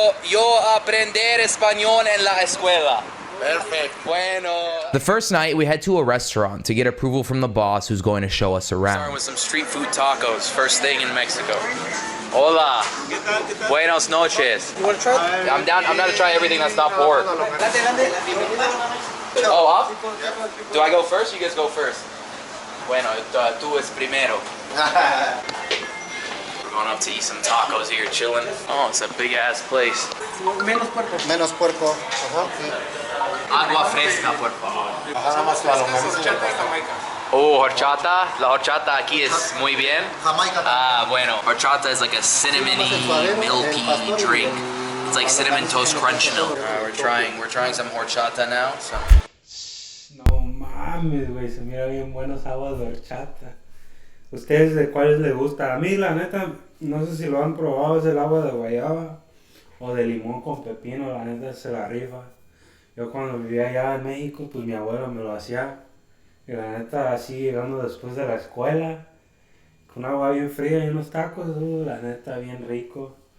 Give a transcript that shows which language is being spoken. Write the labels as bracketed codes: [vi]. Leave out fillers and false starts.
[es] Yo aprender español en la escuela. [en] Perfect. [es] Bueno. [en] The first night, we head to a restaurant to get approval from the boss who's going to show us around. Starting with some street food tacos, first thing in Mexico. [es] Hola. Buenos noches. [en] You want to try it? I'm down to try everything that's not pork. Oh, up? Do I go first? You guys go first. [es] Bueno, tú es primero. [en] We're going up to eat some tacos here, chilling. Oh, it's a big ass place. [es] Menos puerco. Menos puerco. Ajá, sí. Agua fresca, por favor. Ajá, nada más claro. [en] Oh, horchata. [es] La horchata aquí es muy bien. Jamaica. Ah, bueno. [en] Horchata is like a cinnamony, milky drink. It's like cinnamon toast crunch milk. We're trying some horchata now. So. [es] No mames, güey, se mira bien buenas aguas de horchata. ¿Ustedes de cuáles les gusta? A mí, la neta, no sé si lo han probado, es el agua de guayaba o de limón con pepino, la neta se la rifa. Yo cuando vivía allá en México, pues mi abuelo me lo hacía. Y la neta, así llegando después de la escuela, con agua bien fría y unos tacos, la neta, bien rico.